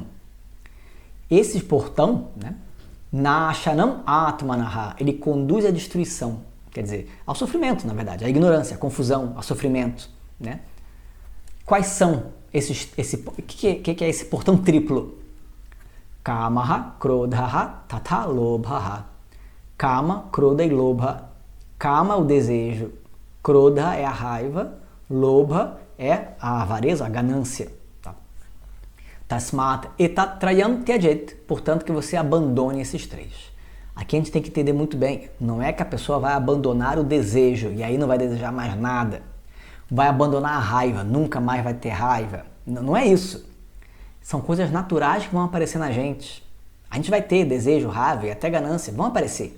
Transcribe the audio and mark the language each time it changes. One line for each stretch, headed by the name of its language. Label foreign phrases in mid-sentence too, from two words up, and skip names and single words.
Portuguese: Esse portão, né,
Sanskrit: Nashanam Atmanaha,
Portuguese: ele conduz à destruição, quer dizer, ao sofrimento, na verdade, à ignorância, à confusão, ao sofrimento, né? Quais são o que é esse portão triplo?
Sanskrit: Kamaha, Krodhaha, Tata Lobhaha.
Portuguese: Kama, Krodha e Lobha. Kama, o desejo. Krodha é a raiva. Lobha é a avareza, a ganância. Tá?
Sanskrit: Tasmat etatrayam tyajet.
Portuguese: Portanto, que você abandone esses três. Aqui a gente tem que entender muito bem. Não é que a pessoa vai abandonar o desejo e aí não vai desejar mais nada. Vai abandonar a raiva, nunca mais vai ter raiva. Não é isso. São coisas naturais que vão aparecer na gente. A gente vai ter desejo, raiva e até ganância, vão aparecer.